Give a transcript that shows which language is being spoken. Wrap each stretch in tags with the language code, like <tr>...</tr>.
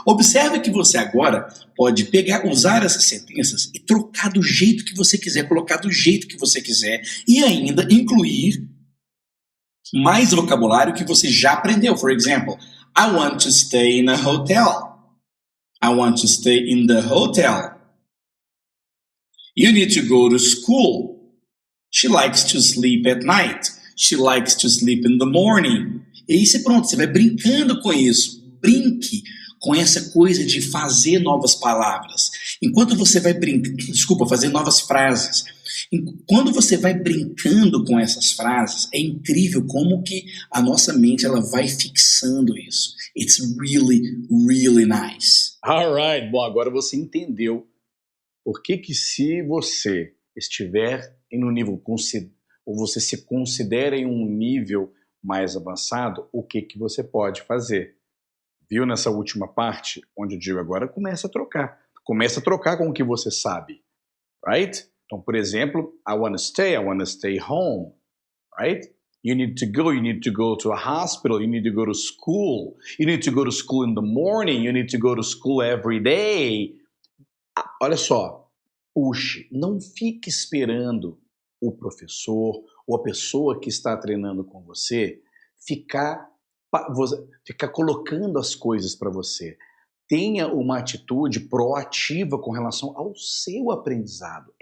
<pt>Observe que você agora pode usar essas sentenças e trocar do jeito que você quiser, colocar do jeito que você quiser e ainda incluir mais vocabulário que você já aprendeu.</pt> <en>For example, I want to stay in a hotel. I want to stay in the hotel. You need to go to school. She likes to sleep at night. She likes to sleep in the morning.</en> <pt>E aí você vai brincando com isso. Brinque com essa coisa de fazer novas palavras. Enquanto você vai fazer novas frases. Quando você vai brincando com essas frases, é incrível como que a nossa mente ela vai fixando isso.</pt> <en>It's really, really nice.</en> <pt>Alright, bom, agora você entendeu por que se você estiver em um nível, ou você se considera em um nível mais avançado, o que você pode fazer. Viu nessa última parte, onde o Diego agora começa a trocar. Começa a trocar com o que você sabe.</pt> <en>Right?</en> <pt>Então, por exemplo,</pt> <en>I want to stay home. Right? You need to go to a hospital, you need to go to school. You need to go to school in the morning, you need to go to school every day.</en> <pt>Olha só, puxe, não fique esperando o professor ou a pessoa que está treinando com você ficar colocando as coisas para você. Tenha uma atitude proativa com relação ao seu aprendizado.</pt>